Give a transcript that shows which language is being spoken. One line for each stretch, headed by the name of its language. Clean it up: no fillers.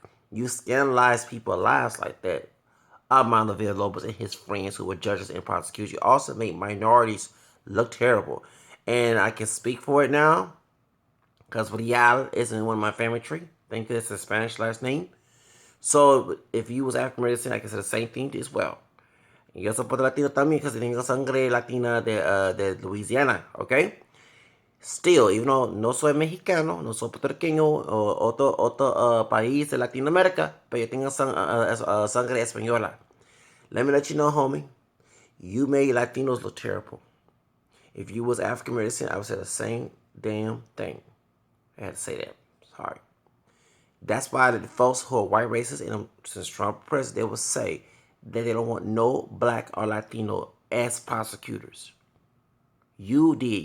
English: You scandalize people's lives like that. Armando Villalobos and his friends who were judges and prosecutors also made minorities look terrible. And I can speak for it now because Real is in one of my family tree. I think it's a Spanish last name. So if you was African American, I can say the same thing as well.
Spanish: Yo soy Latino también
English: because
Spanish: tengo sangre latina de Louisiana, okay?
English: Still, even though
Spanish: no soy mexicano, no soy puertorriqueño o otro país de Latinoamérica, pero yo tengo sangre española.
English: Let me let you know, homie, you made Latinos look terrible. If you was African American, I would say the same damn thing. I had to say that. Sorry. That's why the folks who are white racists, and since Trump president, they will say that they don't want no black or Latino as prosecutors. You did.